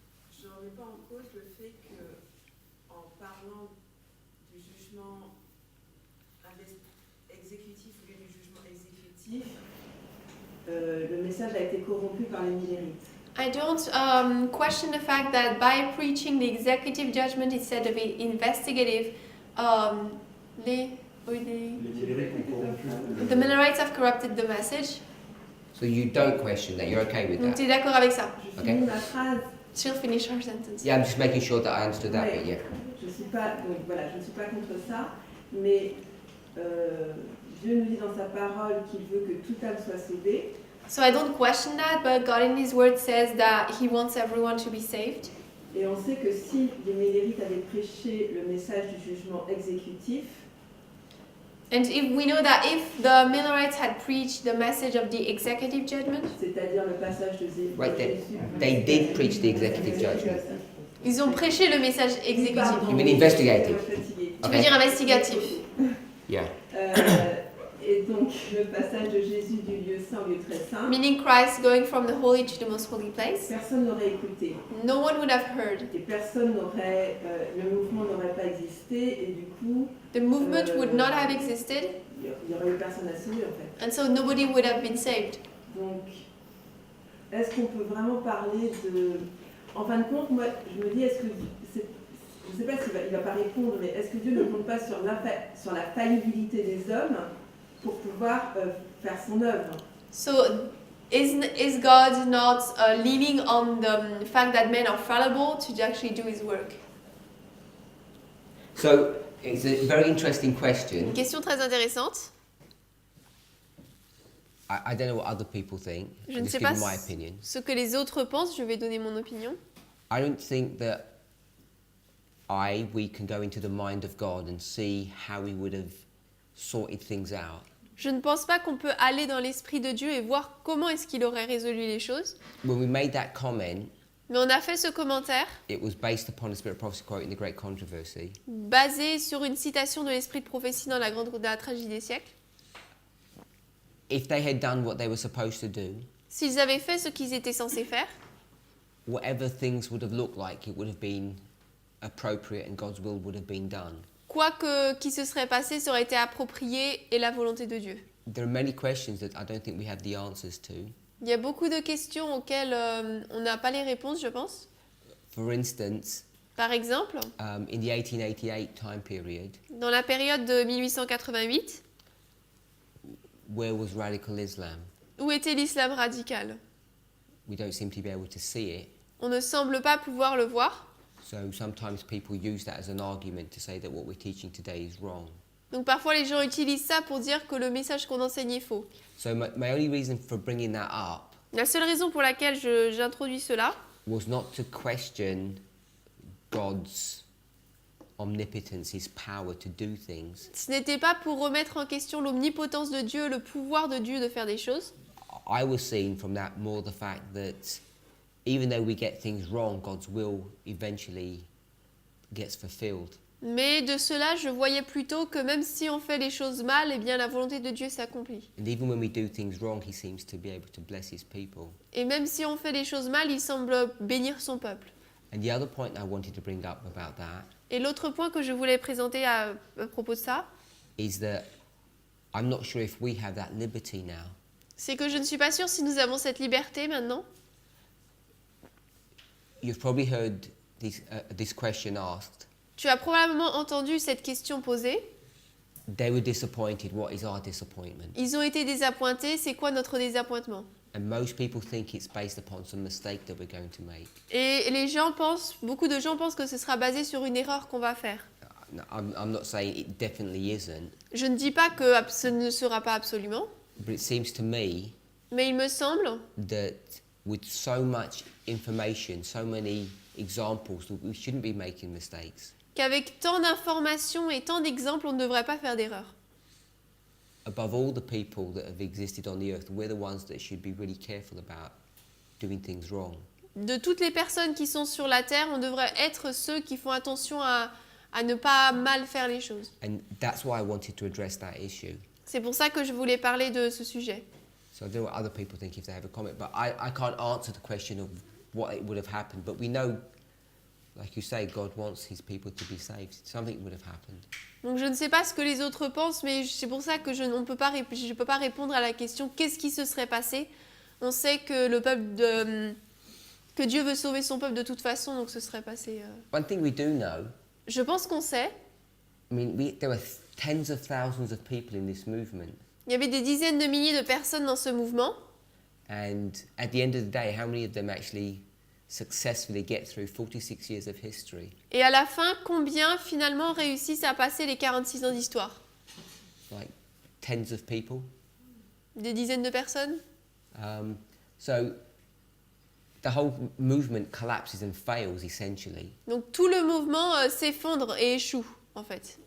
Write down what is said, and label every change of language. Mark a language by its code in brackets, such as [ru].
[fr] Je ne remets pas en cause le fait que, en parlant du jugement exécutif au lieu du jugement exécutif, le message a été corrompu par les millérites. [en] I don't question the fact that by preaching the executive judgment instead of the investigative, the Millerites have corrupted the message. So you don't question that, you're okay with [fr] Donc [en] that? [fr] tu es d'accord avec ça? Je Ok. finis ma phrase. [en] She'll finish her sentence. Yeah, I'm just making sure that I understood that bit, yeah. [fr] Je suis pas, donc voilà, je ne suis pas contre ça, mais Dieu nous dit dans sa parole qu'il veut que toute âme soit sauvée. [en] So I don't question that, but God in His Word says that He wants everyone to be saved. [fr] Et on sait que si les Millérites avaient prêché le message du jugement exécutif, [en] And if we know that if the Millerites had preached the message of the executive judgment, [fr] c'est-à-dire le passage de [en] Right, [fr] Jésus. [en] they did preach the executive judgment. [fr] ils ont prêché le message exécutif. Pardon, [en] You mean investigative? [fr] je suis fatiguée. Tu veux dire investigatif. [en] Yeah. [fr] Et donc le passage de Jésus du lieu saint au lieu très saint, [en] Meaning Christ going from the holy to the most holy place. [fr] personne n'aurait écouté. [en] No one would have heard. [fr] Et personne n'aurait, le mouvement n'aurait pas existé et du coup, [en] The movement would not have existed, [fr] il n'y aurait eu personne à sauver en fait. [en] and so nobody would have been saved. [fr] Donc, est-ce qu'on peut vraiment parler de... En fin de compte, moi, je me dis, est-ce que... Je ne sais pas s'il va pas répondre, mais est-ce que Dieu ne compte pas sur la faillibilité des hommes pour pouvoir faire son œuvre? [en] So, is God not leaning on the fact that men are fallible to actually do His work? So it's a very interesting [fr] Une [en] question. [fr] question très intéressante. [en] I don't know what other people think. [fr] Je [en] I'm [fr] ne [en] just [fr] sais pas [en] giving my opinion. [fr] ce que les autres pensent, je vais donner mon opinion. [en] I don't think that we can go into the mind of God and see how He would have sorted things out. [fr] Je ne pense pas qu'on peut aller dans l'esprit de Dieu et voir comment est-ce qu'il aurait résolu les choses. [en] When we made that comment, [fr] Mais on a fait ce commentaire [en] it was based upon the spirit of prophecy quoting the great controversy. [fr] basé sur une citation de l'esprit de prophétie dans la tragédie des siècles. [en] If they had done what they were supposed to do, [fr] S'ils avaient fait ce qu'ils étaient censés faire, [en] whatever things would have looked like, it would have been appropriate and God's will would have been done. [fr] quoi qui se serait passé, ça aurait été approprié et la volonté de Dieu. [en] There are many questions that I don't think we have the answers to. [fr] Il y a beaucoup de questions auxquelles on n'a pas les réponses, je pense. [en] For instance, [fr] Par exemple, [en] in the 1888 time period, [fr] dans la période de 1888, [en] where was radical Islam? [fr] où était l'islam radical? [en] We don't seem to be able to see it. [fr] On ne semble pas pouvoir le voir. [en] So sometimes people use that as an argument to say that what we're teaching today is wrong. [fr] Donc parfois les gens utilisent ça pour dire que le message qu'on enseigne est faux. [en] So my only reason for bringing that up [fr] La seule raison pour laquelle j'introduis cela, [en] was not to question God's omnipotence, His power to do things. [fr] ce n'était pas pour remettre en question l'omnipotence de Dieu, le pouvoir de Dieu de faire des choses. [en] I was seeing from that more the fact that even though we get things wrong, God's will eventually gets fulfilled. [fr] Mais de cela, je voyais plutôt que même si on fait les choses mal, eh bien la volonté de Dieu s'accomplit. [en] And even when we do things wrong, He seems to be able to bless His people. [fr] Et même si on fait les choses mal, il semble bénir son peuple. [en] And the other point I wanted to bring up about that [fr] Et l'autre point que je voulais présenter à propos de ça, [en] is that I'm not sure if we have that liberty now. [fr] c'est que je ne suis pas sûre si nous avons cette liberté maintenant. [en] You've probably heard this question asked. [fr] Tu as probablement entendu cette question posée. [en] They were disappointed. What is our disappointment? [fr] Ils ont été désappointés, c'est quoi notre désappointement? [en] And most people think it's based upon some mistake that we're going to make. [fr] Et les gens pensent, beaucoup de gens pensent que ce sera basé sur une erreur qu'on va faire. [en] I'm not saying it definitely isn't, [fr] Je ne dis pas que ce ne sera pas absolument, [en] but it seems to me [fr] mais il me semble [en] that with so much information, so many examples, that we shouldn't be making mistakes. [fr] qu'avec tant d'informations et tant d'exemples, on ne devrait pas faire d'erreur. [en] Above all the people that have existed on the earth, we're the ones that should be really careful about doing things wrong. [fr] De toutes les personnes qui sont sur la terre, on devrait être ceux qui font attention à ne pas mal faire les choses. [en] And that's why I wanted to address that issue. [fr] C'est pour ça que je voulais parler de ce sujet. [en] So I don't know what other people think if they have a comment, but I can't answer the question of what it would have happened. But we know, like you say, God wants His people to be saved. Something would have happened. [fr] Donc je ne sais pas ce que les autres pensent, mais c'est pour ça que je ne peux pas répondre à la question qu'est-ce qui se serait passé. On sait que que Dieu veut sauver son peuple de toute façon, donc ce serait passé. [en] One thing we do know, [fr] Je pense qu'on sait. [en] I mean, there were tens of thousands of people in this movement. [fr] Il y avait des dizaines de milliers de personnes dans ce mouvement. [en] And at the end of the day, how many of them actually successfully get through 46 years of history? [fr] Et à la fin, combien finalement réussissent à passer les 46 ans d'histoire? [en] Like tens of people. [fr] Des dizaines de personnes? [en] So the whole movement collapses and fails essentially. [fr] Donc tout le mouvement s'effondre et échoue, en fait.